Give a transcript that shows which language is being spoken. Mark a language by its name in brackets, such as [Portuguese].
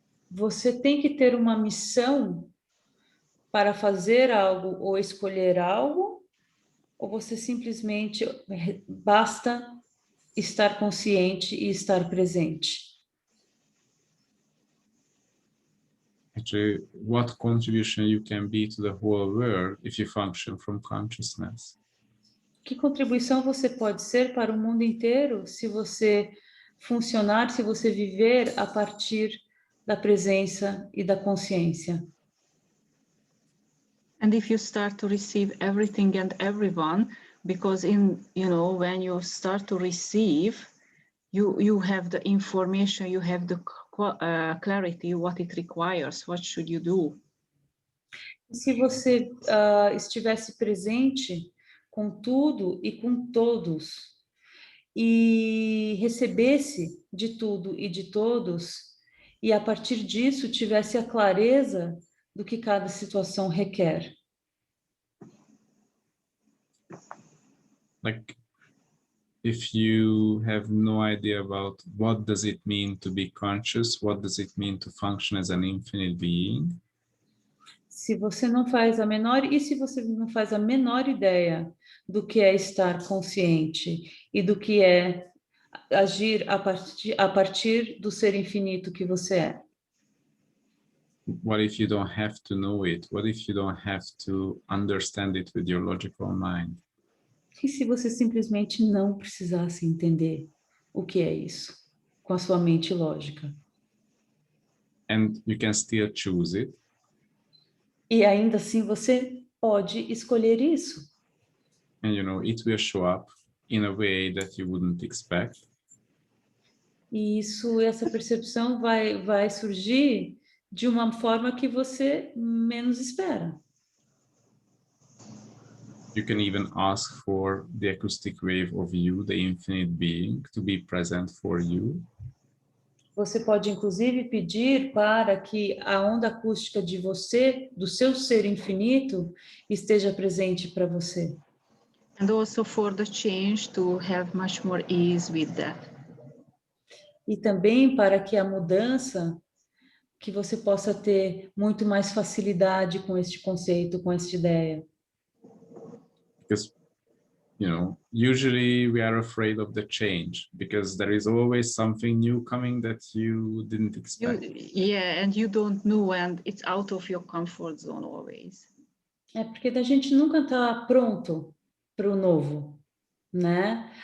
[Portuguese] Você tem que ter uma missão para fazer algo ou escolher algo, ou você simplesmente basta estar consciente e estar presente? [English] Actually, what contribution you can be to the whole world if you function from consciousness? [Portuguese] Que contribuição você pode ser para o mundo inteiro se você funcionar, se você viver a partir da presença e da consciência? [English] And if you start to receive everything and everyone, because when you start to receive, you have the information, you have the clarity, what it requires, what should you do? [Portuguese] Se você estivesse presente com tudo e com todos, e recebesse de tudo e de todos, e a partir disso tivesse a clareza do que cada situação requer. [English] Like, if you have no idea about what does it mean to be conscious, what does it mean to function as an infinite being? [Portuguese] Se você não faz a menor ideia do que é estar consciente e do que é agir a partir do ser infinito que você é. [English] What if you don't have to know it? What if you don't have to understand it with your logical mind? [Portuguese] E se você simplesmente não precisasse entender o que é isso com a sua mente lógica? [English] And you can still choose it. [Portuguese] E ainda assim você pode escolher isso. [English] And you know, it will show up in a way that you wouldn't expect. [Portuguese] E essa percepção vai surgir de uma forma que você menos espera. [English] You can even ask for the acoustic wave of you, the infinite being, to be present for you. [Portuguese] Você pode, inclusive, pedir para que a onda acústica de você, do seu ser infinito, esteja presente para você. [English] And also for the change to have much more ease with that. [Portuguese] E também para que a mudança, que você possa ter muito mais facilidade com este conceito, com esta ideia. [English] Because, you know, usually we are afraid of the change because there is always something new coming that you didn't expect. And you don't know, and it's out of your comfort zone always. [Portuguese] É porque a gente nunca está pronto para o novo, né?